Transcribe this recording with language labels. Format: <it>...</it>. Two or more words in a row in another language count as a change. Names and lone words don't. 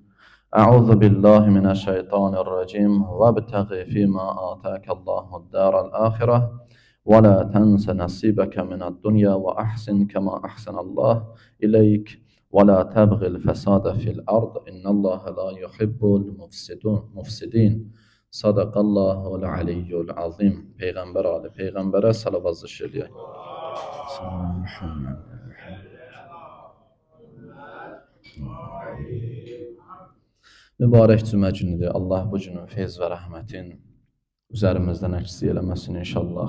<ar>أعوذ بالله من الشيطان الرجيم وابتغ فيما آتاك الله الدار الآخرة ولا تنس نصيبك من الدنيا وأحسن كما أحسن الله إليك ولا تبغ الفساد في الأرض إن الله لا يحب المفسدين. صدق الله العلي العظيم.</ar> <az>Peyğəmbər ali, Peyğəmbərə salavat zikr edək. Mübarək cümə günüdür. Allah bu günün feyz və rəhmətin üzərimizdən əksi eləməsin inşallah.</az>